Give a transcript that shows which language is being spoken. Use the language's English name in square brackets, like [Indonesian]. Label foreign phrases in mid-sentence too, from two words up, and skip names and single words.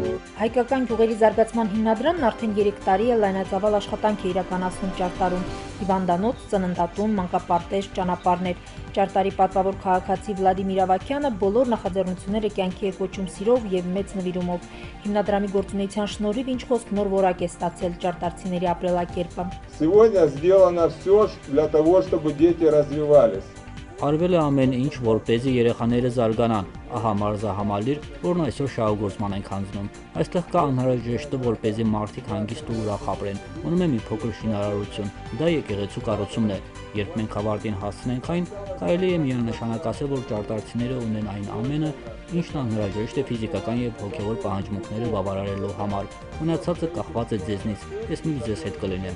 [Armenian] Հայկական գյուղերի զարգացման հիմնադրամն արդեն 3 տարի է լայնածավալ աշխատանք է իրականացնում Ճարտարում։ Հիվանդանոց, ծննդատուն, մանկապարտեզ, ճանապարհներ։ Ճարտարի պատվավոր քաղաքացի Վլադիմիր Ավագյանը բոլոր նախաձեռնությունները կյանքի է կոչում սիրով եւ մեծ նվիրումով։ Հիմնադրամի գործունեության շնորհիվ ինչ խոսք նոր որակ է ստացել ճարտարցիների ապրելակերպը։ [Russian] Сегодня сделано все для того, чтобы дети развивались. [Armenian] Արվել է ամեն ինչ, որպեսզի երեխաները զարգանան։ Ահա մարզահամալիր, որն այսօր շահագործման ենք հանձնում։ Այստեղ կա անհրաժեշտը, որպեսզի մարդիկ հանգիստ ու ուրախ ապրեն։ Ունում է մի փոքր շինարարություն։ Դա եկեղեցու կառուցումն է։ Երբ մենք ավարտին հասցնենք այն, կարելի է միանշանակ ասել, որ ճարտարցիները ունեն այն ամենը, ինչն անհրաժեշտ է ֆիզիկական եւ հոգեվոր պահանջմունքները բավարարելու համար։ Մնացածը կախված է ձեզնից։ Ես միշտ ձեզ հետ կլինեմ։